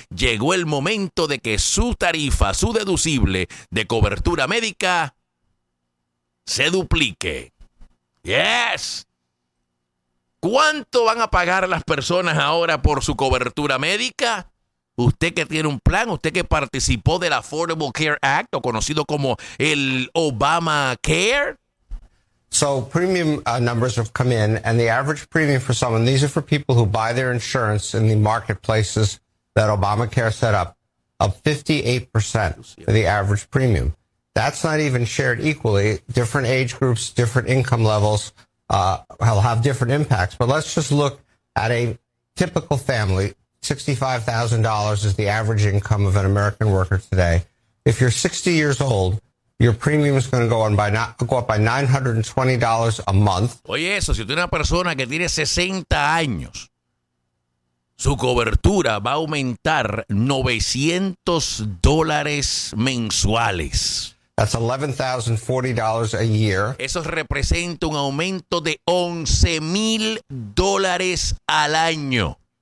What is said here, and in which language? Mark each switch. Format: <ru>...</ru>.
<es>Llegó el momento de que su tarifa, su deducible de cobertura médica se duplique. Yes. ¿Cuánto van a pagar las personas ahora por su cobertura médica? Usted que tiene un plan, usted que participó del Affordable Care Act, o conocido como el Obamacare.</es> <en>So premium numbers have come in, and the average premium for someone, these are for people who buy their insurance in the marketplaces that Obamacare set up, of 58% for the average premium. That's not even shared equally. Different age groups, different income levels will have different impacts. But let's just look at a typical family. $65,000 is the average income of an American worker today. If you're 60 years old, your premium is going to go up by $920 a month.</en> <es>Oye, eso, si usted es una persona que tiene 60 años, su cobertura va a aumentar $900 mensuales.</es> <en>That's $11,040 a year.</en> <es>Eso representa un aumento de $11,000 al año.</es>